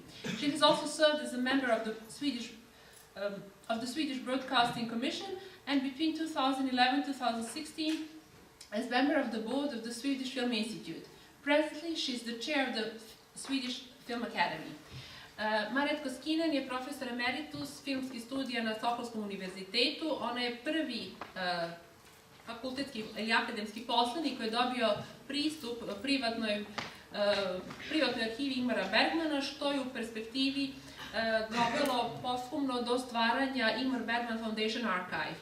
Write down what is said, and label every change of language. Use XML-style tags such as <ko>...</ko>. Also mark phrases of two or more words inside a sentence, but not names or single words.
<en>She has also served as a member of the Swedish Broadcasting Commission, and between 2011 and 2016 as member of the board of the Swedish Film Institute. Presently, she is the chair of the Swedish Film Academy.</en> <sr>Marit Koskinen je profesor emeritus filmskih studija na Stockholmskom univerzitetu. Ona je prvi fakultetski ili akademski poslanik koji je dobio pristup privatnoj arhivi Ingmara Bergmana, što je u perspektivi dovelo posthumno do stvaranja Ingmar Bergman Foundation Archive.</sr>